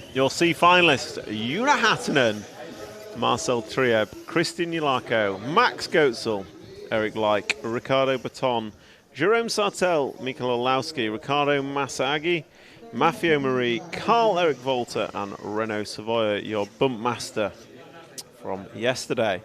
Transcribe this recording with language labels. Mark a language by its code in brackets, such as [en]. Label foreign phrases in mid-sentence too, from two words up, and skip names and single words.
[en] Your C finalists: Juna Hattunen, Marcel Trieb, Kristin Yulako, Max Goetzel, Eric Leik, Ricardo Baton, Jerome Sartel, Mikael Olowski, Ricardo Masagi, Maffeo Marie, Carl Eric Volter, and Renaud Savoya, your bump master from yesterday.